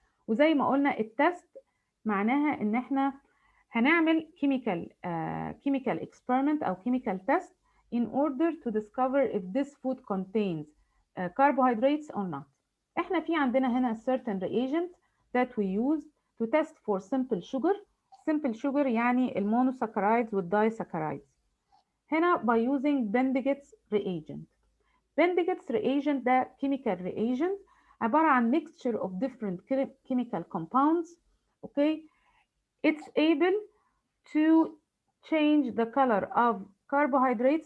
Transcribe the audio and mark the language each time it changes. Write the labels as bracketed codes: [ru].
[ar] وزي ما قلنا التست معناها ان احنا هنعمل [en] chemical experiment او chemical test in order to discover if this food contains carbohydrates or not. [ar] احنا في عندنا هنا [en] certain reagent that we use to test for simple sugar. [ar] simple sugar يعني المونوساكرايدز والدايساكرايدز. [en] هنا by using Bendiget's reagent. Bendiget's reagent [ar] ده [en] chemical reagent [ar] عبارة عن [en] mixture of different chemical compounds. Okay, it's able to change the color of carbohydrates.